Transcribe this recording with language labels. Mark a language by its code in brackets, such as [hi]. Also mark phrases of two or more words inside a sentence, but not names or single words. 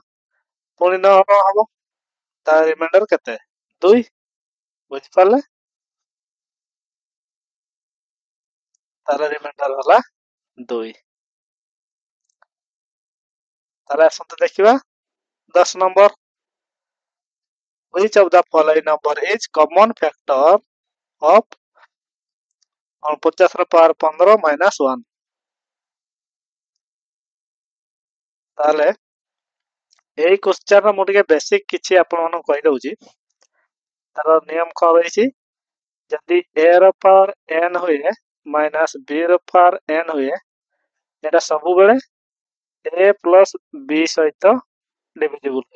[or] ପୁଣି 9 ହବ, ତା ରିମାଇଣ୍ଡର କେତେ 2। ବୁଝିପାରିଲେ? ତାର ରିମାଇଣ୍ଡର ହେଲା 2। ତାହେଲେ ଆସନ୍ତୁ ଦେଖିବା 10 ନମ୍ବର। [en] Which of the following number is common factor of 50 ର ପାୱାର 15 -1? [or] ତାହେଲେ ଏଇ କ୍ୱେଶ୍ଚନ ମୁଁ ଟିକେ ବେସିକ କିଛି ଆପଣମାନଙ୍କୁ କହିଦଉଛି। ତାର ନିୟମ କଣ ରହିଛି, ଯଦି a ର ପାୱାର n ହୁଏ -b ର ପାୱାର n ହୁଏ, ଏଟା ସବୁବେଳେ a + b ସହିତ ଡିଭିଜିବୁଲ ହୁଏ।